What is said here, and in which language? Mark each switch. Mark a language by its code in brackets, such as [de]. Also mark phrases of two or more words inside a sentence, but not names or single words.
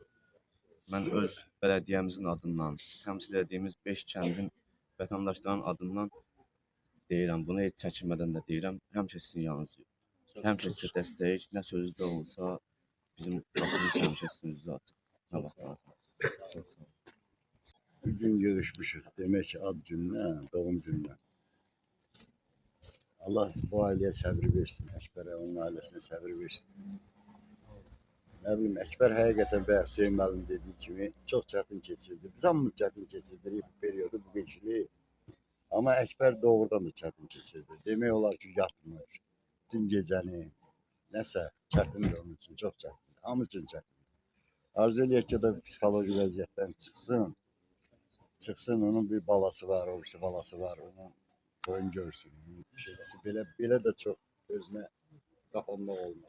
[az] Mən öz bələdiyyəmizin adından, təmsil etdiyimiz 5 kəndin vətəndaşların adından deyirəm. Bunu heç çəkinmədən də deyirəm. Həmişə sizin yanınızdayıq. Həmişə sizə dəstəyik. Nə sözdə olsa bizim qapımız həmişə üstünüzdə açıq. Nə vaxt lazım. Çox sağ olun. Bugün görüşmüşüz. [tr] Demek ki ad gününe, doğum gününe. Allah bu aileye sabır versin. Ekber'e, onun ailesine sabır versin. Ne bileyim, Ekber hakikaten be Hüseyin Məlim dediği gibi çok çetin geçirdi. Biz hamımız çetin geçirdik bu periyodu, bu geçiliği. Ama Ekber doğrudan da çetin geçirdi. [az] Demek olar ki yatmır. Dün gecəni nəsə çətindir onun için, çok çətin. Hamı için çətin. Arzu eləyək ki, da psixoloji vəziyyətdən çıxsın. Çıxsın, onun bir balası var, o birisi balası var, onun toyun görsün. Şeysi, belə də çox özünə qapanmaq olmaz.